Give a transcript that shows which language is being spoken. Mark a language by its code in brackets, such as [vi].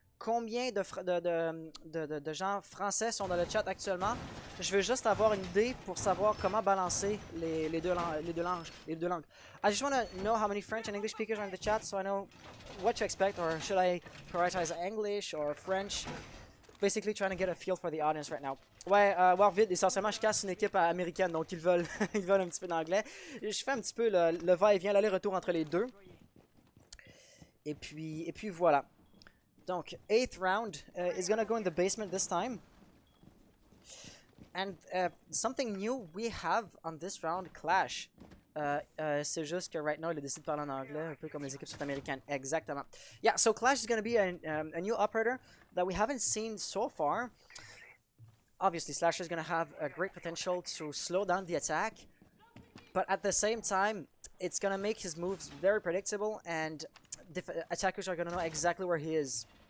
[fr] Combien de gens français sont dans le chat actuellement? Je veux juste avoir une idée pour savoir comment balancer les deux langues. [en] I just want to know how many French and English speakers are in the chat, so I know what to expect, or should I prioritize English or French? Basically trying to get a feel for the audience right now. [fr] Ouais, Warvid, essentiellement, je casse une équipe américaine, donc ils veulent, ils veulent un petit peu d'anglais. Je fais un petit peu le va-et-vient, l'aller-retour entre les deux. Et puis voilà. [en] Donc, 8th round is gonna go in the basement this time. And something new we have on this round, Clash. [fr] C'est juste que [en] right now, [fr] il a décidé de parler en anglais, un peu comme les équipes sud-américaines. Exactement. [en] Yeah, so Clash is going to be a new operator that we haven't seen so far. Obviously, Slasher is going to have a great potential to slow down the attack. But at the same time, it's going to make his moves very predictable, and attackers are going to know exactly where he is.